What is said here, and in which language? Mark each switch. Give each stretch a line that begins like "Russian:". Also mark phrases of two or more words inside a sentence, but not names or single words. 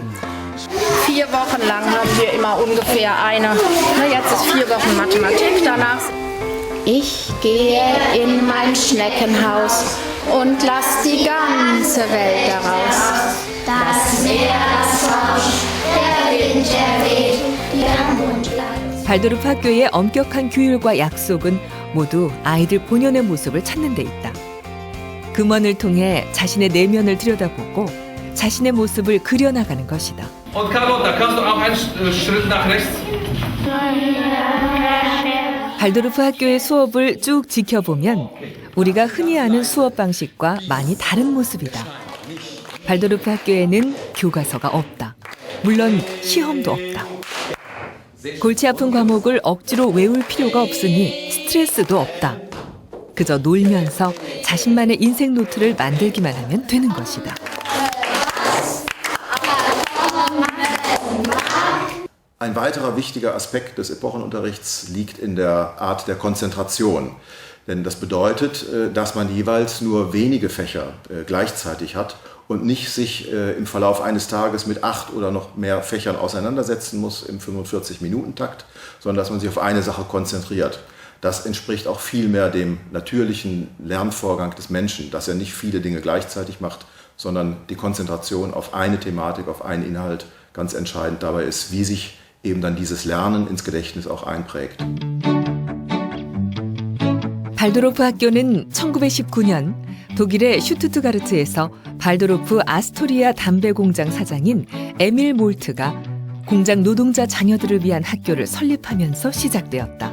German: 4 Wochen lang haben wir immer ungefähr jetzt ist 4 Wochen Mathematik, danach Ich gehe in mein Schneckenhaus und lass die ganze Welt daraus. Das Meer, das rauscht, der Wind, der weht, der Mond bleibt.
Korean: 발도르프 학교의 엄격한 규율과 약속은 모두 아이들 본연의 모습을 찾는 데 있다. 금원을 통해 자신의 내면을 들여다보고 자신의 모습을 그려나가는 것이다.
German: Und Carlotta, kannst du auch einen Schritt nach rechts?
Korean: 발도르프 학교의 수업을 쭉 지켜보면 우리가 흔히 아는 수업 방식과 많이 다른 모습이다. 발도르프 학교에는 교과서가 없다. 물론 시험도 없다. 골치 아픈 과목을 억지로 외울 필요가 없으니 스트레스도 없다. 그저 놀면서 자신만의 인생 노트를 만들기만 하면 되는 것이다.
German: Ein weiterer wichtiger Aspekt des Epochenunterrichts liegt in der Art der Konzentration. Denn das bedeutet, dass man jeweils nur wenige Fächer gleichzeitig hat und nicht sich im Verlauf eines Tages mit 8 oder noch mehr Fächern auseinandersetzen muss im 45-Minuten-Takt, sondern dass man sich auf eine Sache konzentriert. Das entspricht auch viel mehr dem natürlichen Lernvorgang des Menschen, dass er nicht viele Dinge gleichzeitig macht, sondern die Konzentration auf eine Thematik, auf einen Inhalt ganz entscheidend dabei ist, wie sich eben dann dieses Lernen ins Gedächtnis auch einprägt.
Korean: 발도르프 학교는 1919년 독일의 슈투트가르트에서 발도르프 아스토리아 담배 공장 사장인 에밀 몰트가 공장 노동자 자녀들을 위한 학교를 설립하면서 시작되었다.